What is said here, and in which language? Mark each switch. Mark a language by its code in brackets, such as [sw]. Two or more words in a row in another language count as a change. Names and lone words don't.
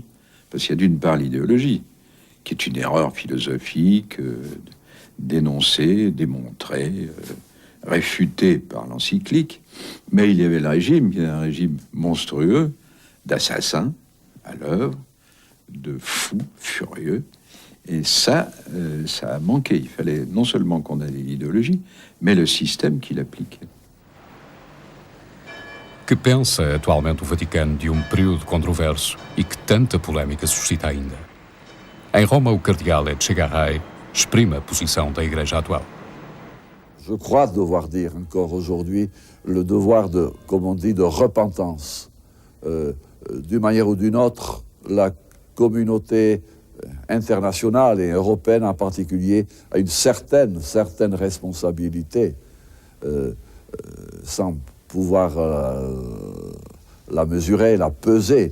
[fr] Parce qu'il y a d'une part l'idéologie, qui est une erreur philosophique, dénoncée, démontrée, réfutée par l'encyclique, mais il y avait le régime, qui est un régime monstrueux, d'assassins à l'œuvre, de fous furieux, et ça a manqué. Il fallait non seulement condamner l'idéologie, mais le système qui l'appliquait. [pt] Que pensa atualmente o Vaticano de período controverso e que tanta polémica suscita ainda? Em Roma, o cardeal Etchegaray exprime a posição da Igreja atual. [fr] Je crois devoir dire encore aujourd'hui le devoir de, comme on dit, de repentance. D'une manière ou d'une autre, la communauté internationale et européenne en particulier a une certaine responsabilité, sans pouvoir la mesurer, la peser.